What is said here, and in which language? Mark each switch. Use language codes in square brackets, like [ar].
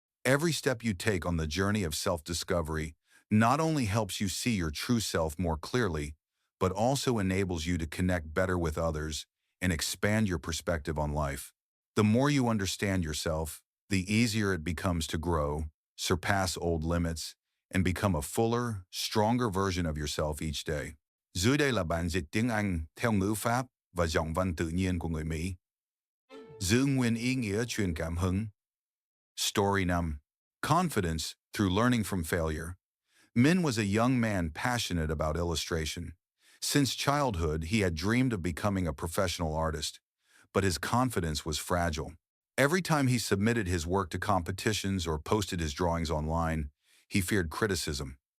[en] Every step you take on the journey of self-discovery not only helps you see your true self more clearly, but also enables you to connect better with others and expand your perspective on life. The more you understand yourself, the easier it becomes to grow, surpass old limits, and become a fuller, stronger version of yourself each day. [vi] Dưới đây là bản dịch tiếng Anh theo ngữ pháp và giọng văn tự nhiên của người Mỹ. Giữ nguyên ý nghĩa truyền cảm hứng. [en] Story 5. Confidence through learning from failure. Min was a young man passionate about illustration. Since childhood, he had dreamed of becoming a professional artist, but his confidence was fragile. Every time he submitted his work to competitions or posted his drawings online, he feared criticism.